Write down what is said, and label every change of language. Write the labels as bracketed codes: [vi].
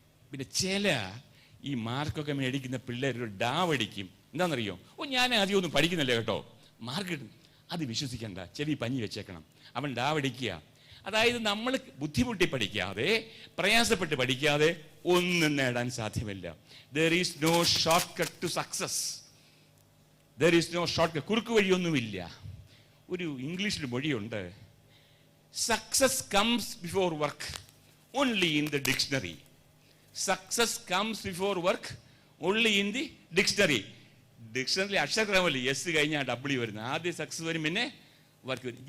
[ml] പിന്നെ ചില ഈ മാർക്കൊക്കെ മേടിക്കുന്ന പിള്ളേർ ഒരു ഡാവടിക്കും. എന്താണെന്നറിയോ? ഞാൻ ആദ്യം ഒന്നും പഠിക്കുന്നില്ല കേട്ടോ, മാർക്ക് കിട്ടും. അത് വിശ്വസിക്കണ്ട, ചെവി പഞ്ഞി വെച്ചേക്കണം. അവൻ ഡാവടിക്കുക. അതായത് നമ്മൾ ബുദ്ധിമുട്ടി പഠിക്കാതെ, പ്രയാസപ്പെട്ട് പഠിക്കാതെ ഒന്നും നേടാൻ സാധ്യമല്ല. [en] There is no shortcut to success. There is no shortcut. [ml] കുറുക്ക് വഴിയൊന്നുമില്ല. ഒരു ഇംഗ്ലീഷിൽ മൊഴിയുണ്ട്, [en] Success comes before work only in the dictionary. Success comes before work only in the dictionary. [ml] ഡിക്ഷണറിയിൽ അക്ഷരക്രമല്ലേ, S കഴിഞ്ഞാൽ W വരുന്നത്. ആദ്യം സക്സസ് വരും, പിന്നെ വർക്ക് വരും.